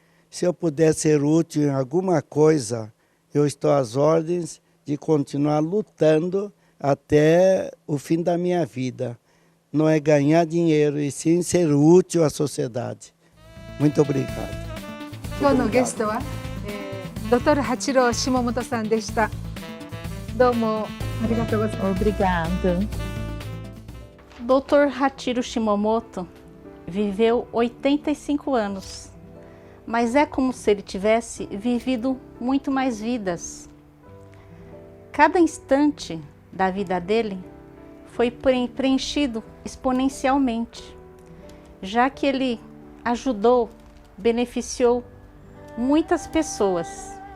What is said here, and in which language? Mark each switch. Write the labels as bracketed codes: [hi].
[pt] Se eu puder ser útil em alguma coisa, eu estou às ordens de continuar lutando até o fim da minha vida. Não é ganhar dinheiro, e sim ser útil à sociedade. Muito obrigado. [ja] 今日のゲストは、Dr. Hachiro Shimamoto さんでした。どうもありがとうございます。 [pt] Obrigada. Dr. Hachiro Shimamoto viveu 85 anos, mas é como se ele tivesse vivido muito mais vidas. Cada instante da vida dele foi preenchido exponencialmente, já que ele ajudou, beneficiou muitas pessoas.